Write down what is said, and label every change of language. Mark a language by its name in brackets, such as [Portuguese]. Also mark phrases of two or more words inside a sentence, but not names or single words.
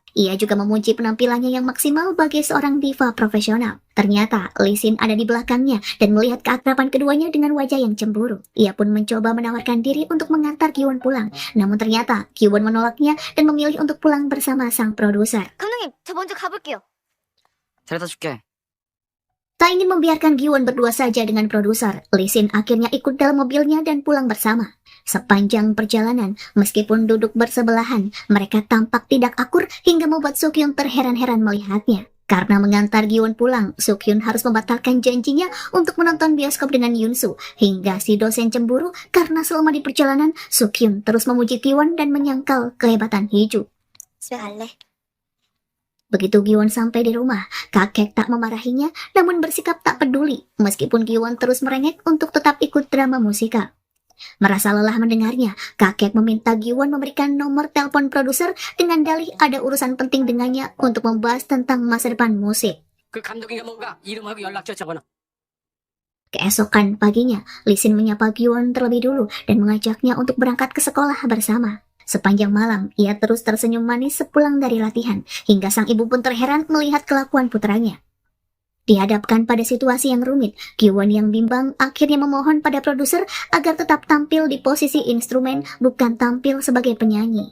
[Indonesian] Ia juga memuji penampilannya yang maksimal bagi seorang diva profesional. Ternyata, Lee Sin ada di belakangnya dan melihat keakraban keduanya dengan wajah yang cemburu. Ia pun mencoba menawarkan diri untuk mengantar Gi-won pulang. Namun ternyata, Gi-won menolaknya dan memilih untuk pulang bersama sang produser. [Korean] 감독님, 저 먼저 가볼게요. 데려다 줄게. [Indonesian] Tak ingin membiarkan Gi-won berdua saja dengan produser, Lee Sin akhirnya ikut dalam mobilnya dan pulang bersama. Sepanjang perjalanan, meskipun duduk bersebelahan, mereka tampak tidak akur hingga membuat Sukhyun terheran-heran melihatnya. Karena mengantar Gi-won pulang, Sukhyun harus membatalkan janjinya untuk menonton bioskop dengan Yunsu, hingga si dosen cemburu karena selama di perjalanan, Sukhyun terus memuji Gi-won dan menyangkal kehebatan Hee-ju. [Korean] 집에 갈래? [Indonesian] Begitu Gi-won sampai di rumah, kakek tak memarahinya, namun bersikap tak peduli, meskipun Gi-won terus merengek untuk tetap ikut drama musikal. Merasa lelah mendengarnya, kakek meminta Gi-won memberikan nomor telepon produser dengan dalih ada urusan penting dengannya untuk membahas tentang masa depan musik. [Korean] 그 감독이가 뭔가 이름하고 연락처 적어놔. [Indonesian] Keesokan paginya, Lee Sin menyapa Gi-won terlebih dulu dan mengajaknya untuk berangkat ke sekolah bersama. Sepanjang malam, ia terus tersenyum manis sepulang dari latihan, hingga sang ibu pun terheran melihat kelakuan putranya. Dihadapkan pada situasi yang rumit, Gi-won yang bimbang akhirnya memohon pada produser agar tetap tampil di posisi instrumen, bukan tampil sebagai penyanyi.